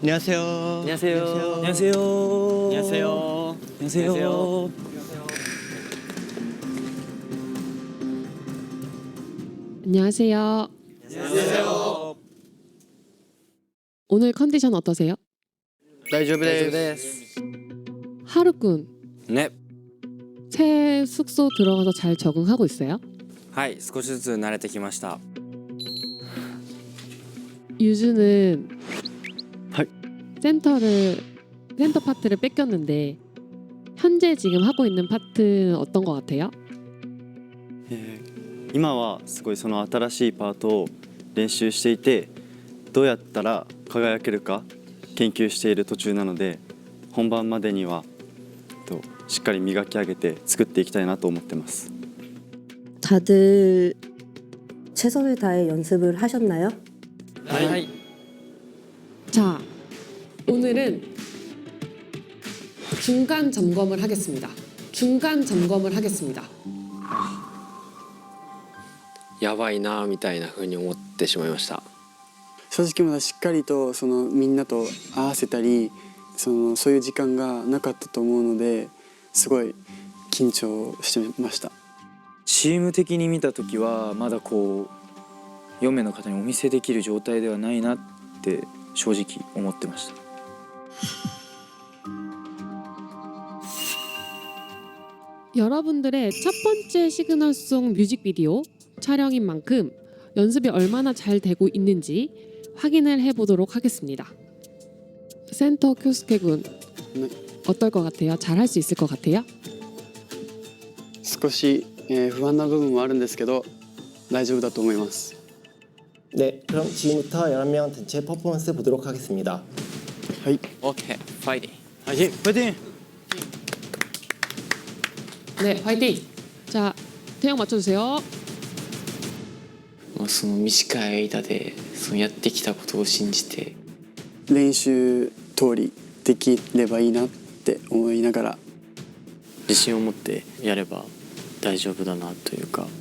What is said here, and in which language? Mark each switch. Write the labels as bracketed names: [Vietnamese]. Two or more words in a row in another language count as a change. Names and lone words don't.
[Korean] 안녕하세요. 안녕하세요. 안녕하세요. 안녕하세요. 안녕하세요. 안녕하세요. 안녕하세요. 오늘 컨디션 어떠세요? [Japanese] 大丈夫です [Korean] 하루군, 네. 새 숙소 들어가서 잘 적응하고 있어요? [Japanese] はい、少しずつ慣れてきました [Korean] 유주는 하이. 센터 파트를 뺏겼는데 현재 지금 하고 있는 파트는 어떤 것 같아요? [Japanese] 今はすごいその新しいパートを練習していて、どうやったら輝けるか研究している途中なので、本番までにはしっかり磨き上げて作っていきたいなと思ってます。 [Korean] 다들 최선을 다해 연습을 하셨나요? 네. 자, 오늘은 중간 점검을 하겠습니다. 중간 점검을 하겠습니다. [Japanese] やばいなみたいな風に思ってしまいました。正直まだしっかりとそのみんなと合わせたりそういう時間がなかったと思うのですごい緊張してました。チーム的に見た時はまだこう4名の方にお見せできる状態ではないなって正直思ってました。 [Korean] 여러분들의 첫 번째 시그널송 뮤직비디오 촬영인 만큼 연습이 얼마나 잘 되고 있는지 확인을 해보도록 하겠습니다. 센터 쿄스케 군 어떨 것 같아요? 잘 할 수 있을 것 같아요? [Japanese] 少し、不安な部分もあるんですけど大丈夫だと思います。 [Korean] 네, 그럼 지금부터 11명 단체 퍼포먼스 보도록 하겠습니다. [Japanese] はい。 [Korean] 오케이, 파이팅. 파이팅! 파이팅! 네, 화이팅! 자, 태양 맞춰주세요. [Japanese] その短い間でそのやってきたことを信じて練習通りできればいいなって思いながら自信を持ってやれば大丈夫だなというか。